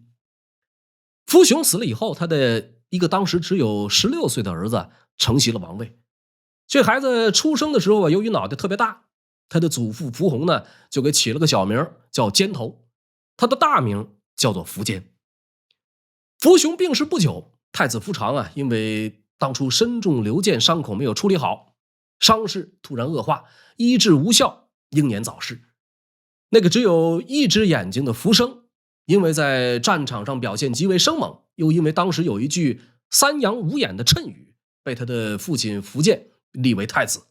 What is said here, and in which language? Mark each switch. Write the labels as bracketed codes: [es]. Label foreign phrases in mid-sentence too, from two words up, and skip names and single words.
[zh] 伏雄死了以後，他的一個當時只有16歲的兒子承襲了王位。這孩子出生的時候由於腦袋特別大，他的祖父伏弘呢就給起了個小名叫尖頭，他的大名叫做苻堅。伏雄病逝不久，太子苻長因為當初身中流箭，傷口沒有處理好，傷勢突然惡化，醫治無效，英年早逝。那個只有一隻眼睛的苻生，因為在戰場上表現極為生猛，又因為當時有一句3陽5眼的讖語，被他的父親苻建立為太子。